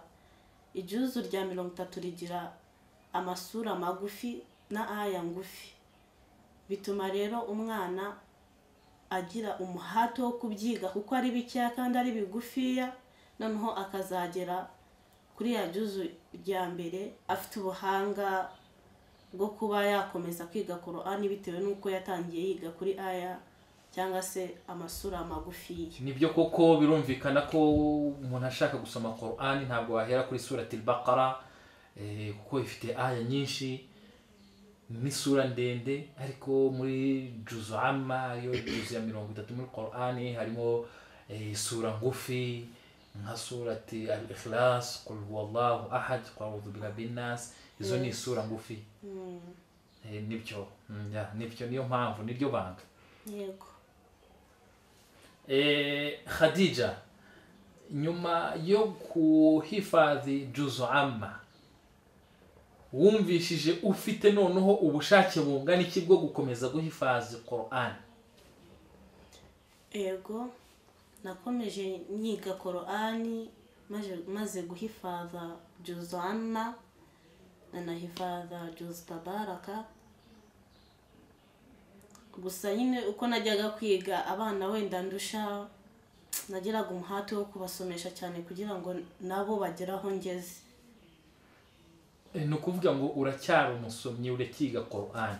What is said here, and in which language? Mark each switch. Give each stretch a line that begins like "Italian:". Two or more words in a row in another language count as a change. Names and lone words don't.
Kinyarwanda: Ijuzu rya 30 rigira amasura magufi na aya ngufi, bituma rero umwana agira umuhate wo kubyiga kuko ari bikeya kandi ari bigufiya, noneho akazagera kuri ya juzu rya mbere afite ubuhanga bwo kuba yakomeza kwiga Qur'an bitewe n'uko yatangiye yiga kuri aya cyangwa se amasura magufi. Nibyo koko birumvikana ko umuntu ashaka gusoma Qur'an ntabwo wahera kuri surati al-Baqara kuko ifite aya nyinshi ni sura ndende, ariko muri juzu amma yo juzu ya 30 muri Qur'an harimo sura ngufi nka surati al-Ikhlas,
Arabic: قل هو الله أحد، قل أعوذ برب الناس.
Kinyarwanda: Izo ni sura ngufi. Nibyo niyo mpamvu, niryo banga. Yego. Khadija, nyuma yo kuhifadhi juzu amma, wumvishije ufite noneho ubushake bungana iki bwo gukomeza guhifadhi Qur'an? Yego, nakomeje nyiga Qur'ani maze guhifadha juzu amma na nahifadha juzu tabaraka. Gusa nyine uko najyaga kwiga abana wenda ndusha nagiraga umuhate wo kubasomesha cyane kugira ngo nabo bagere aho ngeze. ni ukuvuga ngo uracyari umusomyi urakiga Qur'ani?